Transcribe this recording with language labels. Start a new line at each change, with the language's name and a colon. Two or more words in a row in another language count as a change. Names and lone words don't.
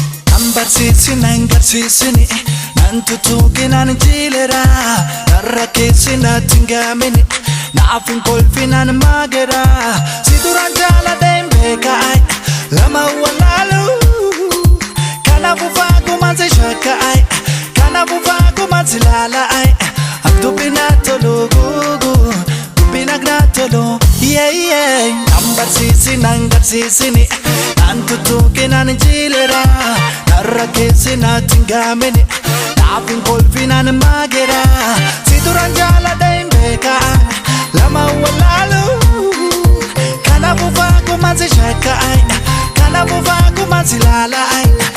Oromo: Nan barsiisi, nan garsiisini, nan tutuuki, nan jiilera. Narra keessi natti hin gaamini, naaf hin kolfi, nan maagera. Si duraan jaalladhe hin beeka, ay. Lama walaalu. Kanaafuu faaguma si shakka, ay. Kanaafuu faaguma si laala, ay. Ak dubbi na tolu, gugu. Dubbi na na tolu,
English: yeah, yeah.
Oromo: Nan barsiisi, nan garsiisini, nan tutuuki, nan jiilera. Narra keessi natti hin gaamini, naaf hin kolfi, nan maagera. Si duraan jaalladhe hin beeka, lama walaalu. Kanaafuu faaguma si shakka, ay. Kanaafuu faaguma si laala, ay.